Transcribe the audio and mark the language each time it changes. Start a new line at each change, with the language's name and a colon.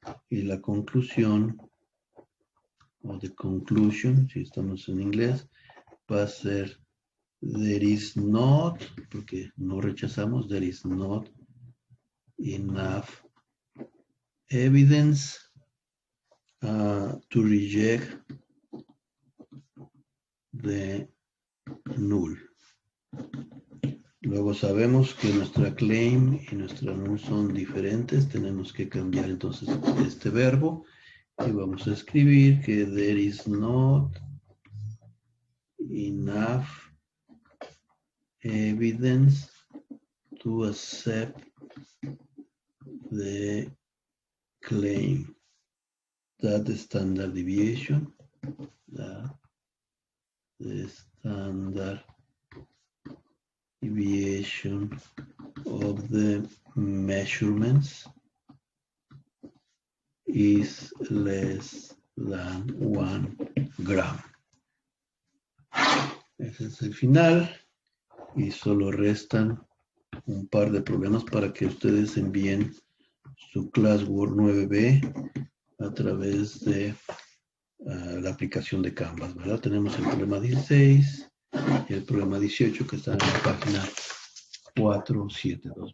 Spanish: Y la conclusión, o
English: the conclusion,
Spanish: si estamos en inglés, va a ser
English: there is not,
Spanish: porque no rechazamos,
English: there is not enough evidence to reject the null.
Spanish: Luego sabemos que nuestra claim y nuestra null son diferentes. Tenemos que cambiar entonces este verbo. Y vamos a escribir que
English: there is not enough evidence to accept the claim that the standard deviation, the standard deviation of the measurements is less than 1 gram.
Spanish: Ese es el final y solo restan un par de problemas para que ustedes envíen su Classwork 9B a través de la aplicación de Canvas, ¿verdad? Tenemos el problema 16 y el problema 18 que están en la página 472.